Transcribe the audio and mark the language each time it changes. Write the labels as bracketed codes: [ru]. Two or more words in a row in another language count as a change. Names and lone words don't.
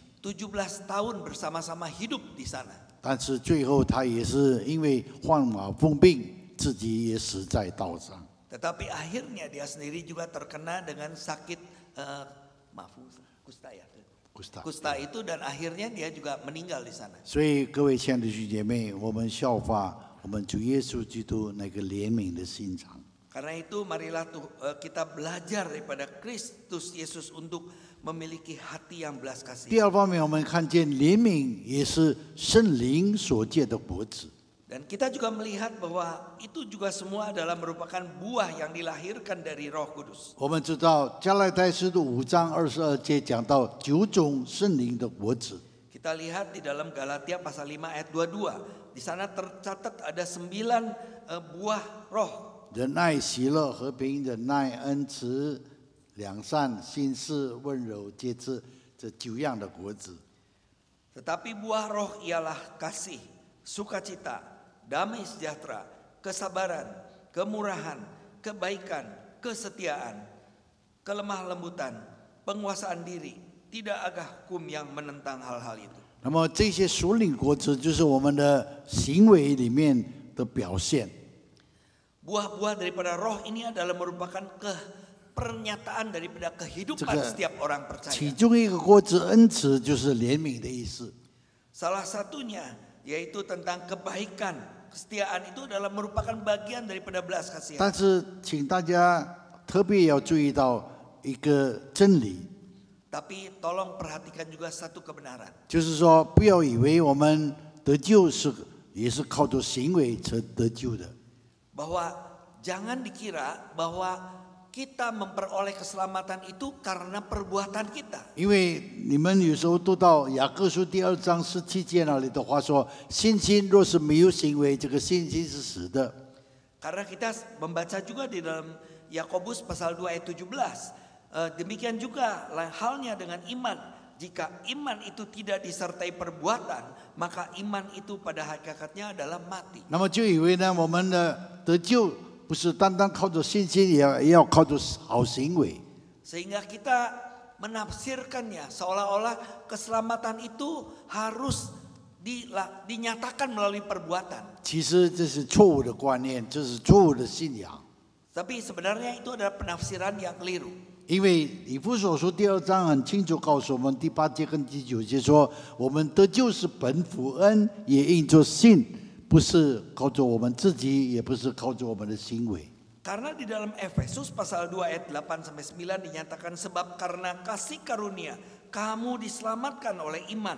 [id] 17 tahun bersama-sama hidup di sana. [zh] 但是最后他也是因为患麻风病，自己也死在道上。 [id] Tetapi akhirnya dia sendiri juga terkena dengan sakit kusta ya. Kusta itu dan akhirnya dia juga meninggal di sana. [zh] 所以各位亲爱的弟兄姐妹，我们效法我们主耶稣基督那个怜悯的心肠。 [id] Karena itu marilah kita belajar daripada Kristus Yesus untuk memiliki hati yang belas [zh] 第 [id] kasih. [zh] 二方面，我们看见怜悯也是圣灵所结的果子。 [id] Dan kita juga melihat bahwa itu juga semua adalah merupakan buah yang dilahirkan dari Roh Kudus. [zh] 我们知道加拉太书的5章22节讲到9种圣灵的果子。 [id] Kita lihat di dalam Galatia pasal 5 ayat 22. Di sana tercatat ada 9 buah roh. [zh] 仁爱、喜乐、和平、忍耐、恩慈、良善、心事、温柔、节制，这9样的果子。 [id] Tetapi buah roh ialah kasih, sukacita, damai sejahtera, kesabaran, kemurahan, kebaikan, kesetiaan, kelemah lembutan, penguasaan diri. Tidak ada hukum yang menentang hal-hal itu. [zh] 那么这些属灵果子就是我们的行为里面的表现。 [id] Buah-buah daripada roh ini adalah merupakan pernyataan daripada kehidupan setiap orang [zh] 其 [id] percaya. [zh] 中一个果子恩慈就是怜悯的意思。 [id] Salah satunya yaitu tentang kebaikan, kesetiaan itu adalah merupakan bagian daripada belas kasihan. [zh] 但是请大家特别要注意到一个真理， [id] Tapi tolong perhatikan juga satu kebenaran. [zh] 就是说不要以为我们得救也是靠着行为才得救的。 [id] Bahwa jangan dikira bahwa kita memperoleh keselamatan itu karena perbuatan kita. [zh] 因为你们有时候读到雅各书第2章17节那里的话说，信心若是没有行为，这个信心是死的。 [id] Karena kita membaca juga di dalam Yakobus pasal 2 ayat 17. Demikian juga halnya dengan iman. jika iman itu tidak disertai perbuatan, maka iman itu pada hakikatnya adalah mati. [zh] 那么就以为呢，我们的得救不是单单靠着信心，也要靠着好行为。 [id] Sehingga kita menafsirkannya seolah-olah keselamatan itu harus dinyatakan melalui perbuatan. [zh] 其实这是错误的观念，这是错误的信仰。 [id] Tapi sebenarnya itu adalah penafsiran yang keliru. [zh] 因为以弗所书第2章很清楚告诉我们，第8节跟第9节说，我们得救是本乎恩，也因着信，不是靠着我们自己，也不是靠着我们的行为。 [id] Karena di dalam Efesus pasal 2 ayat 8 sampai 9 dinyatakan sebab karena kasih karunia kamu diselamatkan oleh iman.